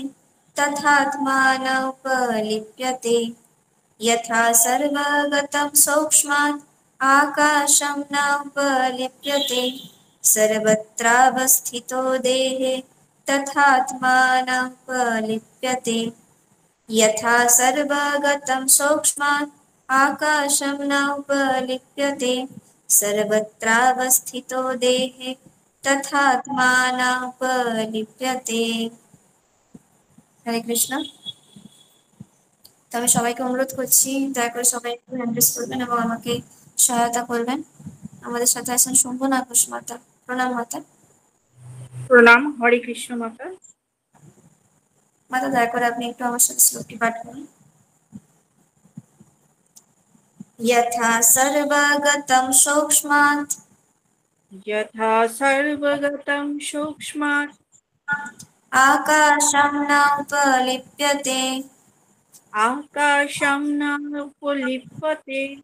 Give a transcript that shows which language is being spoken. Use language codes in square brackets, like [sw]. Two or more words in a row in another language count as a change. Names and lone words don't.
[sa] तथात्मा न उपलिप्यते यथा सर्वगतं सूक्ष्मात् आकाशं न उपलिप्यते सर्वत्रावस्थितो देहे तथात्मा न उपलिप्यते यथा सर्वगतं सूक्ष्मात् आकाशं न उपलिप्यते सर्वत्रावस्थितो देहे तथात्मा न उपलिप्यते। हरे कृष्ण। [bn] তবে সবাইকে অনুরোধ করছি দয়া করে সবাই একটু [en] hand raise [bn] করবেন এবং আমাকে সহায়তা করবেন। আমাদের সাথে আছেন শম্ভু নাগেশ মাতা। প্রণাম মাতা। প্রণাম। [sa] হরে কৃষ্ণ [bn] মাতা। মাতা দয়া করে আপনি একটু আমার সাথে শ্লোকটি পাঠ করুন। [sa] यथा सर्वगतं सूक्ष्मात् यथा सर्वगतं सूक्ष्मात् आकाशं न उपलिप्यते आकाशं नोपलिप्यते